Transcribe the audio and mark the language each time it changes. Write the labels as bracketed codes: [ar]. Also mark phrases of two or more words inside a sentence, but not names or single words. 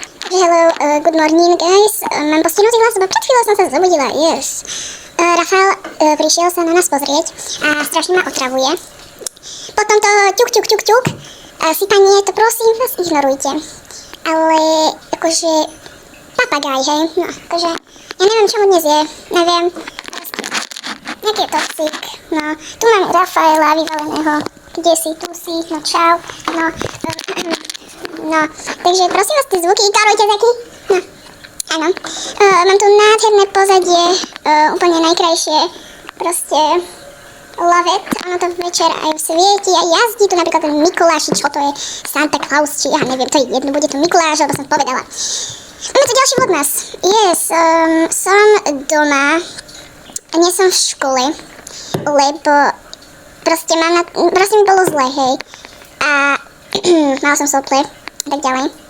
[en] Hello, good morning guys. [sk] Mám postihnutý hlas, lebo pred chvíľou som sa zobudila, yes. Rafael prišiel sa na nás pozrieť a strašne ma otravuje. Potom to ťuk. Sypanie, to prosím vás ignorujte. Ale akože papagaj, hej, no akože ja neviem čo mu dnes je, neviem. Nejaký toxík, no tu mám Rafaela vyvaleného, kde si, tu si, no čau, no, takže prosím vás, tie zvuky ignorujte taky, no, áno. Mám tu nádherné pozadie, úplne najkrajšie, proste [en] love it, [sk] ono to večer aj svieti a jazdí tu napríklad ten Mikuláš, čo to je Santa Claus, či ja neviem, to je jedno, bude to Mikuláš, lebo som povedala. Máme tu ďalší vlog nás, yes, som doma, nie som v škole, lebo proste proste mi bolo zle, hej, a mala som sople, a tak ďalej.